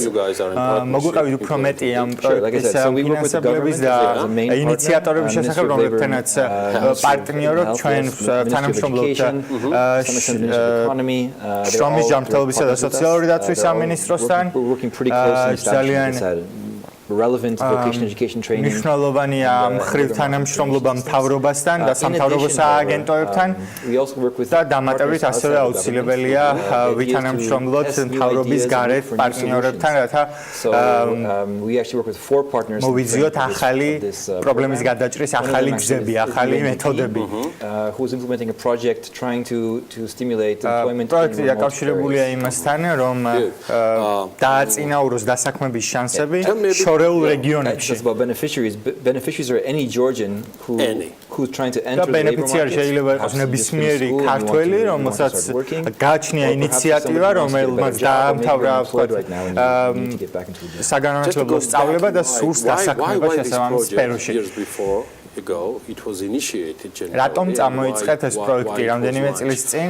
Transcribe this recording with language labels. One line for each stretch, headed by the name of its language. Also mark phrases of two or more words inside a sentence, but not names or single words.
Georgian: მოგვიყევით უფრო მეტი ამ პროექტის ფინანსებლების და ინიციატორების შესახებ, რომლებთანაც პარტნიორობთ ჩვენ თანამშრომლობთ შრომის ჯანმრთელობისა და სოციალური დაცვის სამინისტროსთან. ძალიან
English: relevant vocational education training.
Georgian: მნიშვნელოვანია მხრივ თანამშრომლობა მთავრობასთან და სამთავრობო სააგენტოებთან. და დამატებით ასევე აუცილებელია ვითანამშრომლოთ მთავრობის გარეთ პარტნიორებთან, რათა მოვიძიოთ ახალი პრობლემის გადაჭრის ახალი გზები, ახალი მეთოდები.
English: Who's implementing a project trying to stimulate employment.
Georgian: პროექტი დაკავშირებულია იმასთან, რომ დააწინაუროს დასაქმების შანსები შორეულ რეგიონებში.
English: Beneficiaries are any Georgian who's trying to enter the labor market.
Georgian: ბენეფიციარი შეიძლება იყოს ნებისმიერი ქართველი, რომელსაც გააჩნია ინიციატივა, რომელმაც დაამთავრა საგანმანათლებლო სწავლება და სურს დასაქმება შესაბამის სფეროში. რატომ წამოიწყეთ ეს პროექტი რამდენიმე წლის წინ?